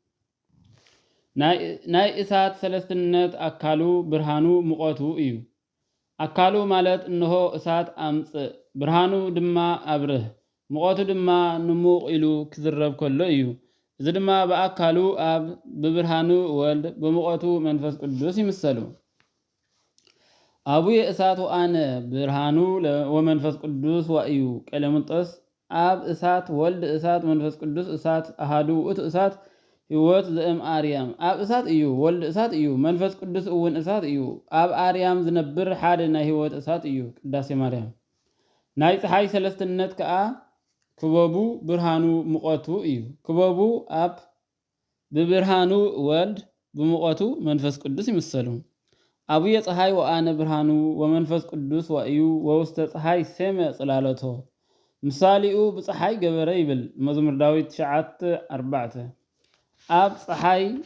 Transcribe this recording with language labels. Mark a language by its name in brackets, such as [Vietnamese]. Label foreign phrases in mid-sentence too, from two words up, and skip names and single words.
[Tigrinya] ናይ እሳት ሰለስትነት አካሉ ብርሃኑ ሙቐቱ እዩ። አካሉ ማለት እንሆ እሳት አምጽእ ብርሃኑ ድማ አብርህ ሙቐቱ ድማ ንሙቕ ኢሉ ክዝረብ ከሎ እዩ። እዚ ድማ በአካሉ አብ ብብርሃኑ ወልድ በሙቐቱ መንፈስ ቅዱስ ይምሰሉ። [Geez] አቡየ እሳት ወአነ ብርሃኑ ወመንፈስ ቅዱስ ዋእዩ ቀሌምንጦስ አብ እሳት ወልድ እሳት መንፈስ ቅዱስ እሳት አሃዱ ውእቱ እሳት ህይወት ዘእም አርያም [Tigrinya] አብ እሳት እዩ ወልድ እሳት እዩ መንፈስ ቅዱስ እውን እሳት እዩ አብ አርያም ዝነብር ሓደ ናይ ህይወት እሳት እዩ ቅዳሴ ማርያም። ናይ ፀሓይ ሰለስትነት ከዓ ክበቡ ብርሃኑ ሙቐቱ እዩ። ክበቡ አብ ብብርሃኑ ወልድ ብሙቐቱ መንፈስ ቅዱስ ይምሰሉ። [Geez] አቡየ ፀሓይ ወአነ ብርሃኑ ወመንፈስ ቅዱስ ዋእዩ ወውስተ ፀሓይ ሰመ ጽላለቶ [Tigrinya] ምሳሌኡ ብፀሓይ ገበረ ይብል መዝሙር ዳዊት 9:4 አብ ፀሓይ